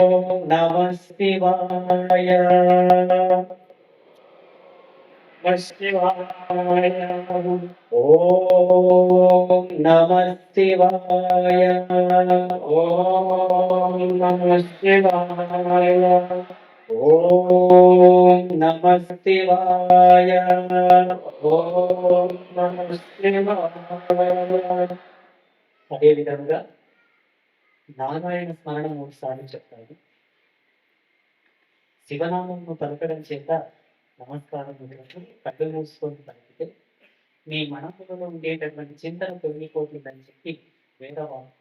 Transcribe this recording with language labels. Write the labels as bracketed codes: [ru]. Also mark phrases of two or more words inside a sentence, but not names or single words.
[sa] नमः शिवाय नमः शिवाय ॐ नमः शिवाय ॐ नमः शिवाय ॐ नमः शिवाय ॐ नमः शिवाय [te] అదేవిధంగా నారాయణ స్మరణ 3 సార్లు చెప్తారు. శివనామమును పలకడం చేత నమస్కారం కళ్ళు మూసుకొని పలికితే మీ మనసులో ఉండేటటువంటి చింతన తొలగిపోతుందని చెప్పి వేదవాక్కు.